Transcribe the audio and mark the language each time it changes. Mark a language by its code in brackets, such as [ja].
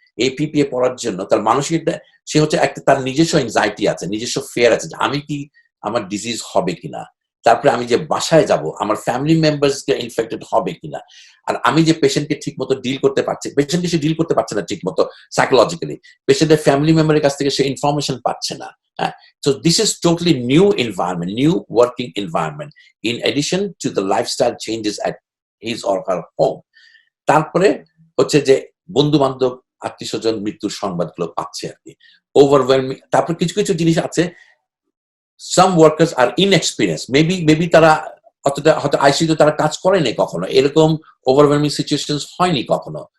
[bn] এই পিপিএ পড়ার জন্য তার মানসিক, সে হচ্ছে একটা, তার নিজস্ব এনজাইটি আছে, নিজস্ব ফেয়ার আছে যে আমি কি, আমার ডিজিজ হবে কিনা, তারপরে আমি যে বাসায় যাব আমার ফ্যামিলি মেম্বার্স কে ইনফেক্টেড হবে কিনা, আর আমি যে পেশেন্টকে ঠিক মতো ডিল করতে পারছি, পেশেন্টকে সে ডিল করতে পারছে না ঠিক মতো সাইকোলজিক্যালি, পেশেন্টের ফ্যামিলি মেম্বারের কাছ থেকে সে ইনফরমেশন পাচ্ছে না। [en] So this is totally new environment, new working environment, in addition to the lifestyle changes at his or her home. [bn] তারপরে হচ্ছে যে বন্ধু বান্ধব, আত্মীয় স্বজন মৃত্যুর সংবাদগুলো পাচ্ছে আর কি, ওভারওয়েলমিং। তারপর কিছু কিছু জিনিস আছে, [en] some workers are inexperience, maybe [bn] তারা অতটা হয়তো আইসিইউতে তারা কাজ করেনি কখনো, এরকম ওভারওয়েলমিং সিচুয়েশন হয়নি কখনো।